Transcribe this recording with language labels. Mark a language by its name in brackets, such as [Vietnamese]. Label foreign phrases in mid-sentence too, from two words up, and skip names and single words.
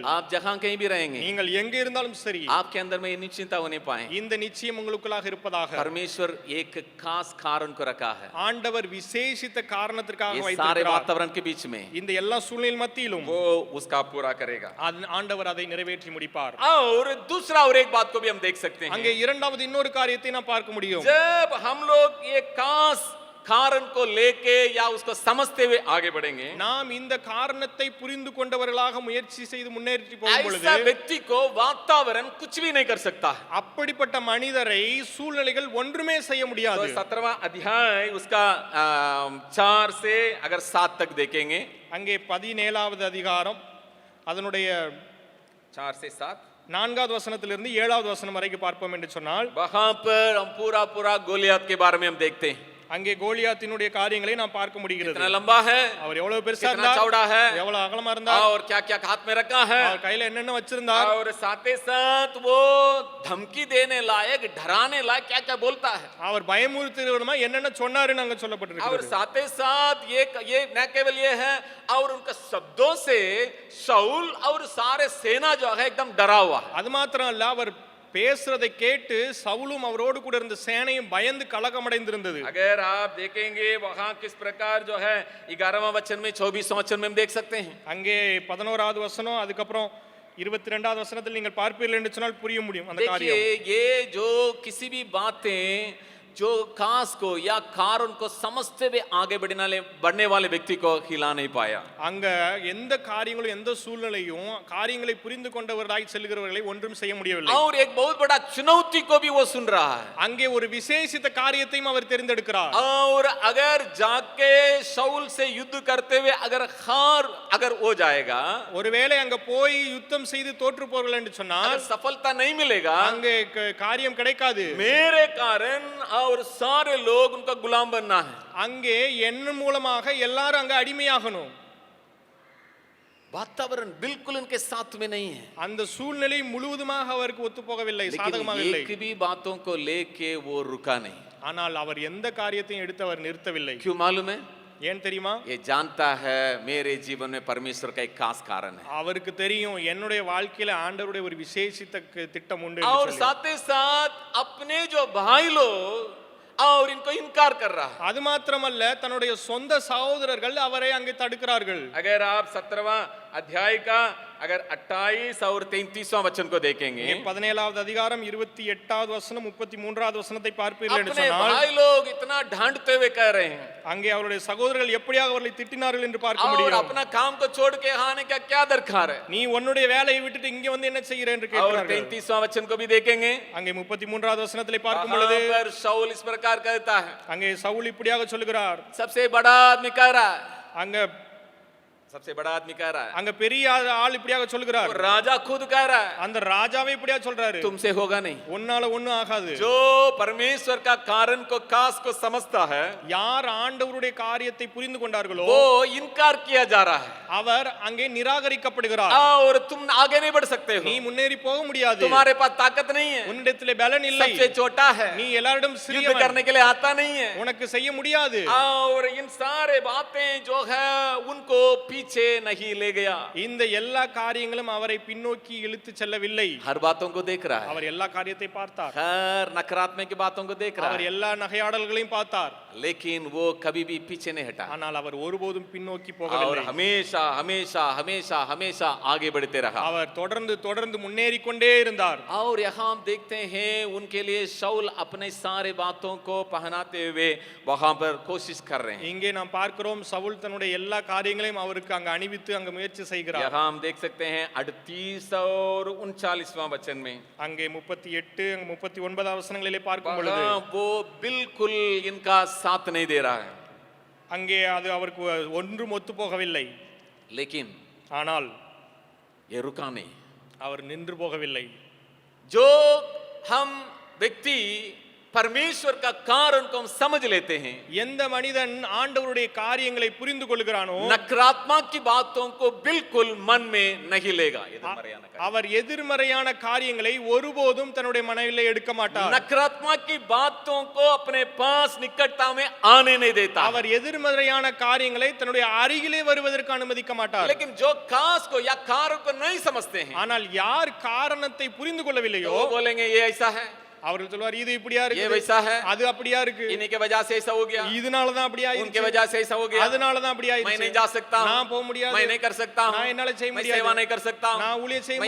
[Hindi] आप जहां कहीं भी रहेंगे, [Tamil] நீங்கள் எங்க இருந்தாலும் சரி, [Hindi] आपके अंदर में ये निश्चिंता होने पाए, [Tamil] இந்த நிச்சயம் உங்களுக்குள்ளாக இருப்பதாக. [Hindi] परमेश्वर एक खास कारण को रखा है [Tamil] ஆண்டவர் விசேஷித்த காரணத்திற்காக [Hindi] ये सारे [Tamil] வைத்திருக்கிறார். [Hindi] वातावरण के बीच में, [Tamil] இந்த எல்லா சூழ்நிலை மத்தியிலும் [Hindi] वो उसका पूरा करेगा. [Tamil] ஆண்டவர் அதை நிறைவேற்றி முடிப்பார். [Hindi] और दूसरा और एक बात को भी हम देख सकते हैं, [Tamil] அங்கே இரண்டாவது இன்னொரு காரியத்தை நாம் பார்க்க முடியும். [Hindi] जब हम लोग ये खास कारण को लेके या उसको समझते हुए आगे बढ़ेंगे, [Tamil] நாம் இந்த காரணத்தை புரிந்து கொண்டவர்களாக முயற்சி செய்து முன்னேறி போகும் பொழுது [Hindi] ऐसा व्यक्ति को वातावरण कुछ भी नहीं कर सकता. [Tamil] அப்படிப்பட்ட மனிதரை சூழ்நிலைகள் ஒன்றுமே செய்ய [Hindi] तो [Tamil] முடியாது. [Hindi] 17वां अध्याय उसका 4 से अगर 7 तक देखेंगे, [Tamil] அங்கே 17வது அதிகாரம் அதனுடைய [Hindi] 4 से 7, [Tamil] 4வது வசனத்திலிருந்து 7வது வசனம் வரைக்கும் பார்ப்போம் என்று சொன்னால், [Hindi] वहां पर हम पूरा गोलियत के बारे में हम देखते हैं. [Tamil] அங்கே கோலியாத்தினுடைய காரியங்களை நாம் பார்க்க முடிகிறது. [Hindi] कितना लंबा है, [Tamil] அவர் எவ்வளவு பெருசா [Hindi] कितना [Tamil] இருந்தார், [Hindi] चौड़ा है, [Tamil] எவ்வளவு அகலமா இருந்தார், [Hindi] और क्या क्या हाथ में रखा है, [Tamil] அவர் கையில என்னென்ன வச்சிருந்தார், [Hindi] और साथ ही साथ वो धमकी देने लायक, डराने लायक क्या क्या बोलता है, [Tamil] அவர் பயமுறுத்துகிறவருமா என்னென்ன சொன்னாருன்னு அங்க [Hindi] और [Tamil] சொல்லப்பட்டிருக்கிறது. [Hindi] साथ ही साथ ये न केवल ये है, और उनका शब्दों से शाऊल और सारे सेना जो है एकदम डरा हुआ है. [Tamil] அது மாத்திரம் அல்ல, அவர் பேசுறதை கேட்டு சவுலும் அவரோடு கூட இருந்த சேனையும் பயந்து கலக்கமடைந்திருந்தது. [Hindi] अगर आप देखेंगे वहां किस प्रकार जो है 11वां वचन में 24वां वचन में हम देख सकते हैं, [Tamil] அங்கே 11வது வசனம் அதுக்கப்புறம் 22வது வசனத்தில் நீங்கள் பார்ப்பீர்கள் என்று சொன்னால் புரிய முடியும் அந்த காரியம். [Hindi] देखिए ये जो किसी भी बातें जो खास को या कारण को समझते हुए आगे बढ़ने वाले व्यक्ति को हिला नहीं पाया. [Tamil] அங்க எந்த காரியங்களும் எந்த சூழ்நிலையும் காரியங்களை புரிந்து கொண்டவர்களாய் செல்கிறவர்களை ஒன்றும் செய்ய முடியவில்லை. [Hindi] और एक बहुत बड़ा चुनौती को भी वो सुन रहा है. [Tamil] அங்கே ஒரு விசேஷித்த காரியத்தையும் அவர் தெரிந்தெடுக்கிறார். [Hindi] और अगर जाके शाऊल से युद्ध करते हुए अगर हो जाएगा, [Tamil] ஒருவேளை அங்க போய் யுத்தம் செய்து தோற்று போர்கள் என்று சொன்னால் [Hindi] अगर सफलता नहीं मिलेगा, [Tamil] அங்கே காரியம் கிடைக்காது. [Hindi] मेरे कारण और सारे लोग उनका गुलाम बनना है. [Tamil] அங்கே என் மூலமாக எல்லாரும் அங்க அடிமையாகணும். [Hindi] वातावरण बिल्कुल उनके साथ में नहीं है, [Tamil] அந்த சூழ்நிலை முழுவதுமாக அவருக்கு ஒத்து போகவில்லை, சாதகமாக [Hindi] लेकिन [Tamil] இல்லை. [Hindi] एक भी बातों को लेके वो रुका नहीं. [Tamil] ஆனால் அவர் எந்த காரியத்தையும் எடுத்து அவர் நிறுத்தவில்லை. [Hindi] क्यों मालूम है? [Tamil] ஏன் தெரியுமா? [Hindi] ये जानता है मेरे जीवन में परमेश्वर का एक खास कारण है, [Tamil] அவருக்கு தெரியும் என்னுடைய வாழ்க்கையில ஆண்டவருடைய ஒரு விசேஷித்த திட்டம் உண்டு என்று [Hindi] और [Tamil] சொல்லி. [Hindi] साथ ही साथ अपने जो भाई लोग और इनको इनकार कर रहा है. [Tamil] அது மாத்திரமல்ல, தன்னுடைய சொந்த சகோதரர்கள் அவரை அங்கே தடுக்கிறார்கள். [Hindi] अगर आप 17वां अध्याय का अगर 28 और 33वां वचन को देखेंगे, [Tamil] 17வது அதிகாரம் 28வது வசனம் 33வது வசனத்தை பார்ப்பீர்கள் என்று [Hindi] अपने [Tamil] சொன்னால், [Hindi] भाई लोग इतना डांटते हुए कह रहे हैं, [Tamil] அங்கே அவருடைய சகோதரர்கள் எப்படியாக அவர்களை திட்டினார்கள் என்று பார்க்க [Hindi] और [Tamil] முடியும். [Hindi] अपना काम को छोड़ के आने का क्या दरकार है. [Tamil] நீ உன்னுடைய வேலையை விட்டுட்டு இங்க வந்து என்ன செய்கிற என்று [Hindi] और [Tamil] கேட்கிறார்கள். [Hindi] 33वां वचन को भी देखेंगे, [Tamil] அங்கே 33வது வசனத்திலே பார்க்கும் பொழுது [Hindi] वहां पर शाऊल इस प्रकार कहता है, [Tamil] அங்கே சவுல் இப்படியாக சொல்லுகிறார். [Hindi] सबसे बड़ा आदमी कह रहा है, [Tamil] அங்க [Hindi] सबसे बड़ा आदमी कह रहा है, [Tamil] அங்க பெரிய ஆள் இப்படியாக சொல்லுகிறார். [Hindi] और राजा खुद कह रहा है, [Tamil] அந்த ராஜாவே இப்படியாக சொல்றாரு, [Hindi] तुमसे होगा नहीं. [Tamil] உன்னால ஒண்ணும் ஆகாது. [Hindi] जो परमेश्वर का कारण को खास को समझता है, [Tamil] யார் ஆண்டவருடைய காரியத்தை புரிந்து கொண்டார்களோ [Hindi] वो इनकार किया जा रहा है, [Tamil] அவர் அங்கே நிராகரிக்கப்படுகிறார். [Hindi] और तुम आगे नहीं बढ़ सकते हो, [Tamil] நீ முன்னேறி போக முடியாது. [Hindi] तुम्हारे पास ताकत नहीं है, [Tamil] உன்னிடத்திலே பலன் இல்லை. [Hindi] सबसे छोटा है, [Tamil] நீ எல்லாரிடம் [Hindi] युद्ध [Tamil] சிறியவன். [Hindi] करने के लिए आता नहीं है, [Tamil] உனக்கு செய்ய முடியாது. [Hindi] और इन सारे बातें जो है उनको पीछे नहीं ले गया. [Tamil] இந்த எல்லா காரியங்களும் அவரை பின்னோக்கி இழுத்து செல்லவில்லை. [Hindi] हर बातों को देख रहा है, [Tamil] அவர் எல்லா காரியத்தை பார்த்தார். [Hindi] हर नकारात्मक की बातों को देख रहा [Tamil] அவர் [Hindi] है, [Tamil] எல்லா நகையாடல்களையும் பார்த்தார். [Hindi] लेकिन वो कभी भी पीछे नहीं हटा, [Tamil] ஆனால் அவர் ஒருபோதும் பின்னோக்கி [Hindi] और [Tamil] போகவில்லை. [Hindi] हमेशा हमेशा हमेशा हमेशा आगे बढ़ते रहा. [Tamil] அவர் தொடர்ந்து தொடர்ந்து முன்னேறி கொண்டே இருந்தார். [Hindi] और यहाँ हम देखते हैं उनके लिए शाऊल अपने सारे बातों को पहनाते हुए वहां पर कोशिश कर रहे हैं. [Tamil] இங்கே நாம் பார்க்கிறோம், சவுல் தன்னுடைய எல்லா காரியங்களையும் அவருக்கு அங்க அணிவித்து அங்க முயற்சி செய்கிறார். [Hindi] यहाँ हम देख सकते हैं 38 और 39वां वचन में, [Tamil] அங்கே 38 அங்க 39வது வசனங்களிலே பார்க்கும் பொழுது [Hindi] वहाँ वो बिल्कुल इनका साथ नहीं दे रहा है, [Tamil] அங்கே அது அவருக்கு ஒன்றும் ஒத்து போகவில்லை. [Hindi] लेकिन [Tamil] ஆனால் [Hindi] ये रुका नहीं. [Tamil] அவர் நின்று போகவில்லை. [Hindi] जो हम व्यक्ति परमेश्वर का कारण को हम समझ लेते हैं, [Tamil] எந்த மனிதன் ஆண்டவருடைய காரியங்களை புரிந்து கொள்கிறானோ [Hindi] नकारात्मक की बातों को बिल्कुल मन में नहीं लेगा। [Tamil] அவர் எதிர்மறையான காரியங்களை ஒருபோதும் தன்னுடைய மனதிலே எடுக்க மாட்டார். [Hindi] नकारात्मक की बातों को अपने पास निकटता में आने नहीं देता। [Tamil] அவர் எதிர்மறையான காரியங்களை தன்னுடைய அருகிலே வருவதற்கு அனுமதிக்க மாட்டார். [Hindi] लेकिन जो कास को या कारण को नहीं समझते हैं, [Tamil] ஆனால் யார் காரணத்தை புரிந்து கொள்ளவில்லையோ [Hindi] वो बोलेंगे ये ऐसा है, [Tamil] அவர்கள் சொல்வார் இது இப்படியா [Hindi] ये [Tamil] இருக்கு, [Hindi] वैसा है, [Tamil] அது அப்படியா இருக்கு, [Hindi] इन्हीं के वजह से ऐसा हो गया, [Tamil] இதனால தான் அப்படி [Hindi] उनके [Tamil] ஆயிடுச்சு, [Hindi] वजह से ऐसा हो गया, [Tamil] அதனால தான் அப்படி [Hindi] मैं [Tamil] ஆயிடுச்சு, [Hindi] नहीं जा सकता हूं, [Tamil] நான் போக முடியாது, [Hindi] मैं नहीं कर सकता हूं, [Tamil] நான் என்னால செய்ய [Hindi] मैं सेवा [Tamil] முடியாது, [Hindi] नहीं कर सकता हूं, [Tamil] நான் ஊழியம் செய்ய